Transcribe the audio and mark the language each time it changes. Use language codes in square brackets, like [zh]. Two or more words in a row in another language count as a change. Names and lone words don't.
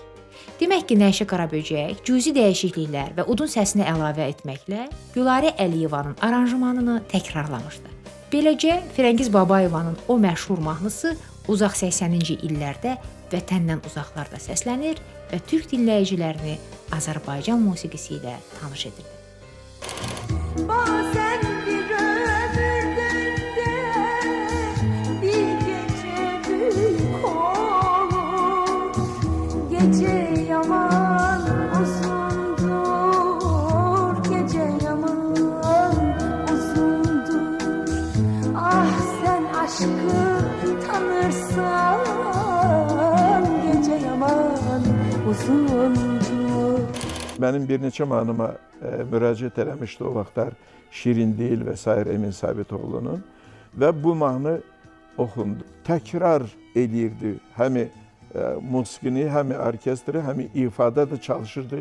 [az] Demək ki, Nəşə Qaraböcək cüzi dəyişikliklər və udun səsini əlavə etməklə Gülarə Əliyevanın aranjmanını təkrarlamışdı. Beləcə, Firəngiz Babayevanın o məşhur mahnısı uzaq 80-ci illərdə vətəndən uzaqlarda səslənir və türk dinləyicilərini Azərbaycan musiqisi ilə tanış edirdi. [tr] Bazen bir ömürde bir gece büyük olur. Gece yaman uzundur, gece yaman uzundur. Ah sen aşkı tanırsan, gece yaman uzundur. [az] Mənim bir neçə mahnıma müraciət eləmişdi o vaxtlar Şirin Dil və sair Emin Sabitoğlu'nun və bu mahnı oxundu. Təkrar edirdi həmi musiqini, həmi orkestri, həmi ifada da çalışırdı.